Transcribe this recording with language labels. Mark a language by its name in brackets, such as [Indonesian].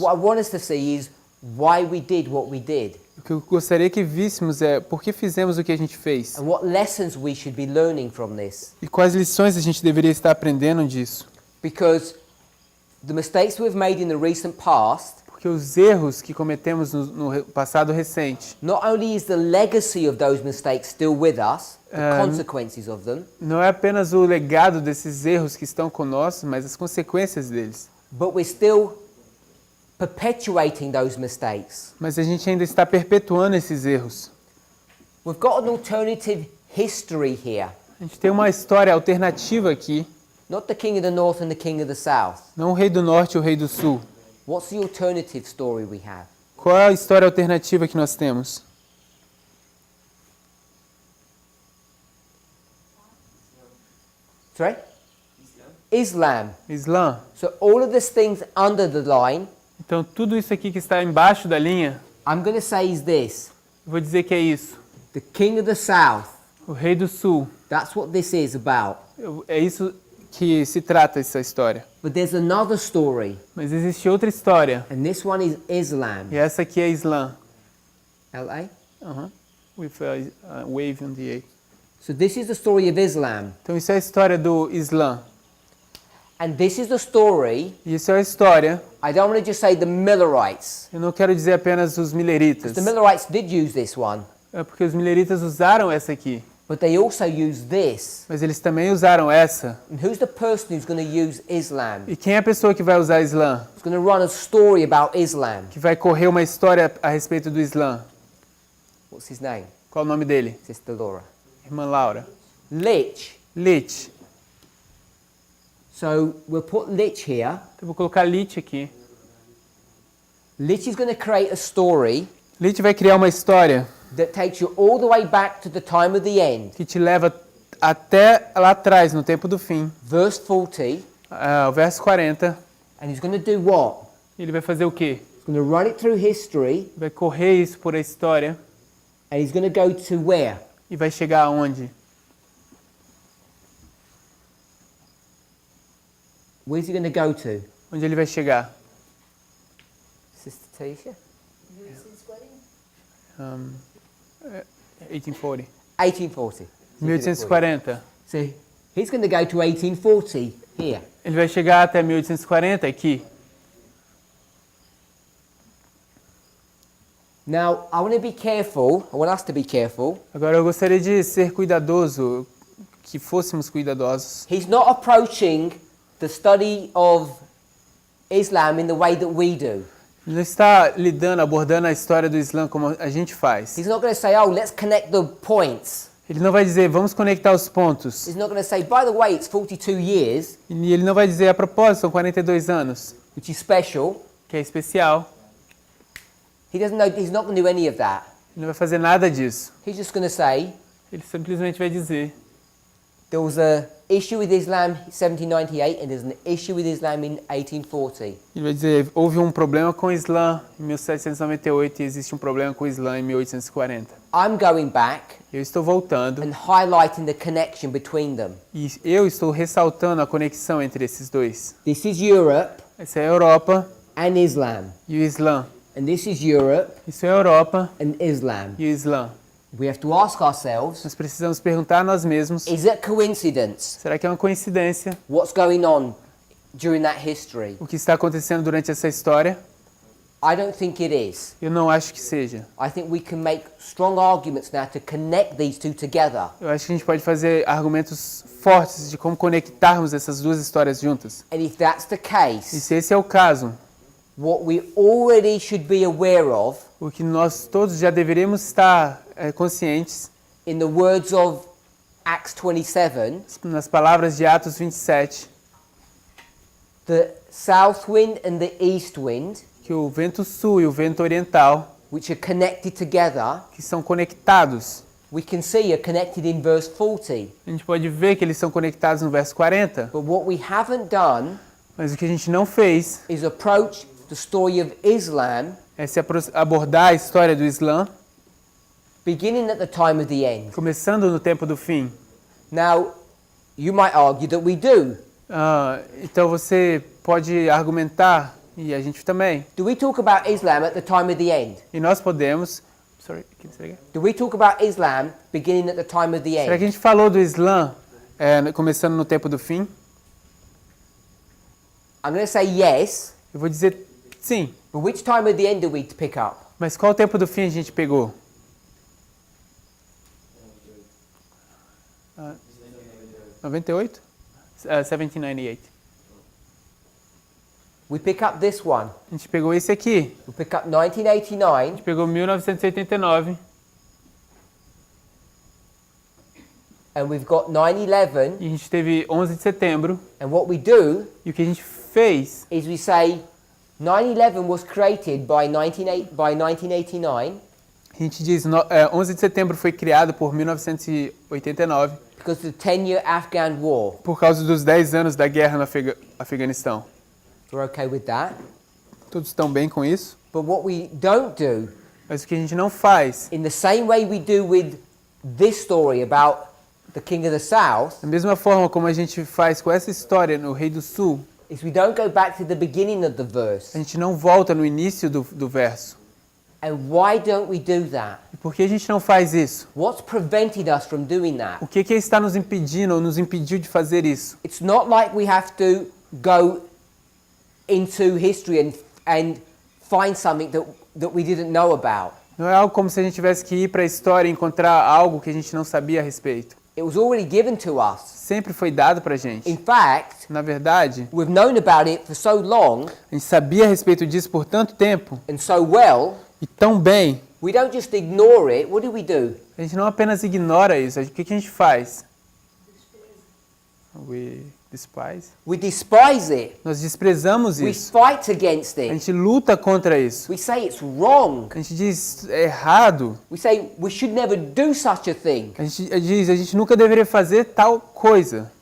[English] What I want us to see is why we did what we did. [Portuguese] O que eu gostaria que víssemos é por que fizemos o que a gente fez. [English] And what lessons we should be learning from this. [Portuguese] E quais lições a gente deveria estar aprendendo disso. [English] Because the mistakes we've made in the recent past, [Portuguese] Porque os erros que cometemos no passado recente, [English] not only is the legacy of those mistakes still with us, the consequences of them, [Portuguese] não é apenas o legado desses erros que estão conosco, mas as consequências deles. [English] but we're still perpetuating those mistakes. [Portuguese] Mas a gente ainda está perpetuando esses erros. [English] We've got an alternative history here. [Portuguese] A gente tem uma história alternativa aqui, [English] Not the king of the north and the king of the south. [Portuguese] não o rei do norte e o rei do sul. [English] What's the alternative story we have? [Portuguese] Qual é a história alternativa que nós temos? [English] Sorry? Islam. [Portuguese] Islã. [English] So all of these things under the line, [Portuguese] Então tudo isso aqui que está embaixo da linha, [English] I'm going to say is this. [Portuguese] eu vou dizer que é isso. [English] The king of the south. [Portuguese] O rei do sul. [English] That's what this is about. [Portuguese] É isso que se trata essa história. [English] But there's another story. [Portuguese] Mas existe outra história. [English] And this one is Islam. [Portuguese] E essa aqui é Islã. [English] L-A? With a wave on the A. So this is the story of Islam. [Portuguese] Então isso é a história do Islã. [English] And this is the story, [Portuguese] E isso é a história. [English] I don't want to just say the Millerites. [Portuguese] Eu não quero dizer apenas os mileritas. [English] The Millerites did use this one. [Portuguese] É porque os mileritas usaram essa aqui. [English] But they also use this. [Portuguese] Mas eles também usaram essa. [English] And who's the person who's going to use Islam? [Portuguese] E quem é a pessoa que vai usar Islã? [English] Who's going to run a story about Islam? [Portuguese] Que vai correr uma história a respeito do Islã? [English] What's his name? [Portuguese] Qual o nome dele? [English] Sister Laura. [Portuguese] Irmã Laura. [English] Lich. [Portuguese] Lich. [English] So we'll put Lich here. [Portuguese] Eu vou colocar Lich aqui. [English] Lich is going to create a story [Portuguese] Lich vai criar uma história [English] that takes you all the way back to the time of the end. [Portuguese] que te leva até lá atrás, no tempo do fim. [English] Verse 40. [Portuguese] O verso 40. [English] And he's going to do what? [Portuguese] Ele vai fazer o quê? [English] He's going to run it through history. [Portuguese] Vai correr isso por a história. [English] And he's going to go to where? [Portuguese] E vai chegar aonde? [English] Where's he going to go to? [Portuguese] Onde ele vai chegar? [English] Sister Taisha? 1840. 1840. 1840. So he's going to go to 1840 here. [Portuguese] Ele vai chegar até 1840 aqui. [English] Now, I want to be careful. I want us to be careful. [Portuguese] Agora eu gostaria de ser cuidadoso, que fôssemos cuidadosos. [English] He's not approaching the study of Islam in the way that we do. [Portuguese] Ele não está abordando a história do Islã como a gente faz. [English] He's not going to say, oh, let's connect the points. [Portuguese] Ele não vai dizer, vamos conectar os pontos. [English] He's not going to say, by the way, it's 42 years. [Portuguese] E ele não vai dizer, a propósito, são 42 anos. [English] Which is special. [Portuguese] Que é especial. [English] He doesn't know, he's not going to do any of that. [Portuguese] Ele não vai fazer nada disso. [English] He's just going to say, [Portuguese] ele simplesmente vai dizer, [English] there was a issue with Islam in 1798 and there's an issue with Islam in 1840. [Portuguese] Ele vai dizer, houve um problema com o Islã em 1798 e existe um problema com o Islã em 1840. [English] I'm going back. [Portuguese] Eu estou voltando. [English] And highlighting the connection between them. [Portuguese] E eu estou ressaltando a conexão entre esses dois. [English] This is Europe. [Portuguese] Essa é a Europa. [English] And Islam. [Portuguese] E o Islã. [English] And this is Europe [Portuguese] Isso é a Europa [English] and Islam. [Portuguese] e o Islã. [English] We have to ask ourselves, [Portuguese] Nós precisamos perguntar a nós mesmos, [English] is it coincidence [Portuguese] será que é uma coincidência [English] what's going on during that history? [Portuguese] o que está acontecendo durante essa história? [English] I don't think it is. [Portuguese] Eu não acho que seja. [English] I think we can make strong arguments now to connect these two together. [Portuguese] Eu acho que a gente pode fazer argumentos fortes de como conectarmos essas duas histórias juntas. [English] And if that's the [Portuguese] E [English] case, [Portuguese] se esse é o caso, [English] what we already should be aware of, [Portuguese] o que nós todos já deveríamos estar conscientes, [English] in the words of Acts 27, [Portuguese] nas palavras de Atos 27, [English] the south wind and the east wind, [Portuguese] que o vento sul e o vento oriental, [English] which are connected together, [Portuguese] que são conectados, [English] we can see are connected in verse 40. [Portuguese] a gente pode ver que eles são conectados no verso 40, [English] But what we haven't done [Portuguese] mas o que a gente não fez [English] is approach the story of Islam [Portuguese] é se abordar a história do Islã, [English] beginning at the time of the end. [Portuguese] começando no tempo do fim. [English] Now, you might argue that we do. [Portuguese] Então você pode argumentar, e a gente também, [English] Do we talk about Islam at the time of the end? [Portuguese] e nós podemos... [English] Sorry, can you say again? Do we talk about Islam beginning at the time of the [Portuguese] Será que a [English] end? [Portuguese] gente falou do Islã começando no tempo do fim? [English] I'm going to say yes, [Portuguese] Eu vou dizer sim, [English] but which time of the end do we pick up? [Portuguese] mas qual tempo do fim a gente pegou? 98? 1798. [English] We pick up this one. [Portuguese] A gente pegou esse aqui. [English] We pick up [Portuguese] A 1989, gente pegou 1989 [English] and we've got 9/11. [Portuguese] e a gente teve 11 de setembro. [English] And what we do [Portuguese] E o que a gente fez, [English] is we say 9/11 was created by 1989 [Portuguese] a gente diz 11 de setembro foi criado por 1989 [English] because of the 10-year Afghan war. [Portuguese] por causa dos 10 anos da guerra no Afeganistão. [English] We're okay with that. [Portuguese] Todos estão bem com isso? [English] But what we don't do, [Portuguese] Mas o que a gente não faz, [English] in the same way we do with this story about the King of the South, [Portuguese] da mesma forma como a gente faz com essa história no Rei do Sul, [English] is we don't go back to the beginning of the [Portuguese] a [English] verse. [Portuguese] gente não volta no início do verso. [English] And why don't we do that? [Portuguese] E por que a gente não faz isso? [English] What's prevented us from doing that? [Portuguese] O que está nos impedindo ou nos impediu de fazer isso? [English] It's not like we have to go into history and find something that we didn't know about. [Portuguese] Não é algo como se a gente tivesse que ir para a história e encontrar algo que a gente não sabia a respeito. [English] It was already given to us. [Portuguese] Sempre foi dado para a gente. [English] In fact, [Portuguese] Na verdade, [English] we've known about it for so long [Portuguese] a gente sabia a respeito disso por tanto tempo [English] and so well, [Portuguese] e tão bem, [English] we don't just ignore it. What do? [Portuguese] a gente não apenas ignora isso. O que a gente faz? [English] We despise. We despise it. [Portuguese] Nós desprezamos [English] We [Portuguese] isso. [English] fight against [Portuguese] A [English] it. [Portuguese] gente luta contra isso. [English] We say it's wrong. [Portuguese] A gente diz é errado. [English] We say we should never do such a thing. [Portuguese] A gente diz a gente nunca deveria fazer tal coisa.